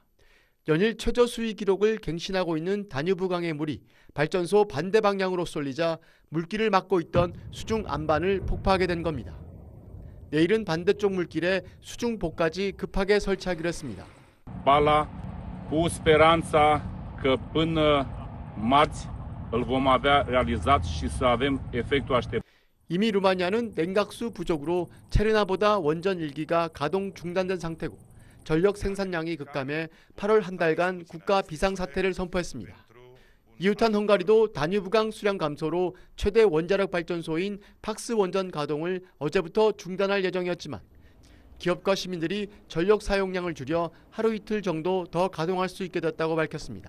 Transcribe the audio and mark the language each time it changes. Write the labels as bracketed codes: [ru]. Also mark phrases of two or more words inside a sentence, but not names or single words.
[ko] 연일 최저 수위 기록을 갱신하고 있는 다뉴브 강의 물이 발전소 반대 방향으로 쏠리자 물길을 막고 있던 수중 안반을 폭파하게 된 겁니다. 내일은 반대쪽 물길에 수중 복까지 급하게 설치하기로 했습니다. [ro] Bala cu speranța că până marți îl vom avea realizat și să avem efectul așteptat. [ko] 이미 루마니아는 냉각수 부족으로 체르나보다 원전 1기가 가동 중단된 상태고 전력 생산량이 급감해 8월 한 달간 국가 비상사태를 선포했습니다. 이웃한 헝가리도 다뉴브강 수량 감소로 최대 원자력 발전소인 팍스 원전 가동을 어제부터 중단할 예정이었지만 기업과 시민들이 전력 사용량을 줄여 하루 이틀 정도 더 가동할 수 있게 됐다고 밝혔습니다.